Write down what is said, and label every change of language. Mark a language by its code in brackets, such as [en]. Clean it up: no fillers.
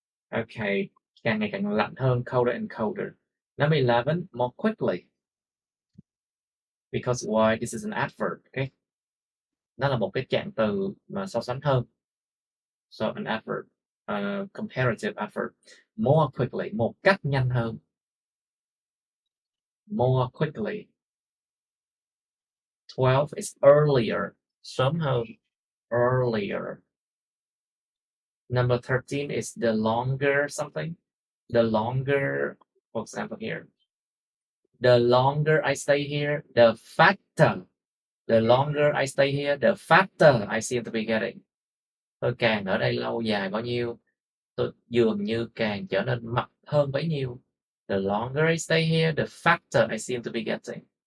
[en] Okay, [vi] càng ngày càng lạnh hơn, [en] colder and colder. Number 11, more quickly. Because why? This is an adverb, okay? [vi] Nó là một cái trạng từ mà so sánh hơn. [en] So an adverb, comparative adverb. More quickly, [vi] một cách nhanh hơn. [en] More quickly. 12 is earlier, [vi] sớm hơn. [en] Earlier. Number 13 is the longer something. The longer, for example here. The longer I stay here, the faster. The longer I stay here, the faster I seem to be getting. [vi] Tôi càng ở đây lâu dài bao nhiêu, tôi dường như càng trở nên mập hơn bấy nhiêu. [en] The longer I stay here, the faster I seem to be getting.